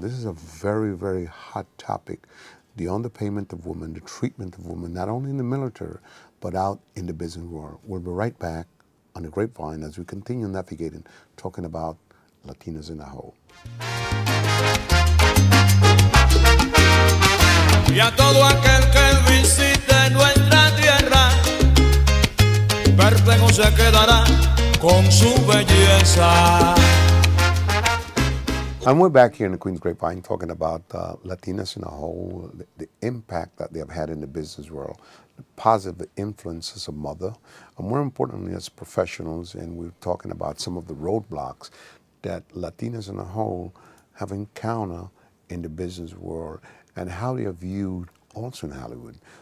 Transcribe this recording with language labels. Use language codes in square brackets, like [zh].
[en] This is a very, very hot topic. The underpayment of women, the treatment of women, not only in the military, but out in the business world. We'll be right back on the Grapevine as we continue navigating, talking about Latinas in a whole. [es] Y a todo aquel que visite nuestra tierra, perplejo se quedará con su belleza. [en] And we're back here in the Queen's Grapevine talking about Latinas in a whole, the impact that they have had in the business world, the positive influence as a mother, and more importantly as professionals, and we're talking about some of the roadblocks that Latinas in a whole have encountered in the business world and how they are viewed also in Hollywood.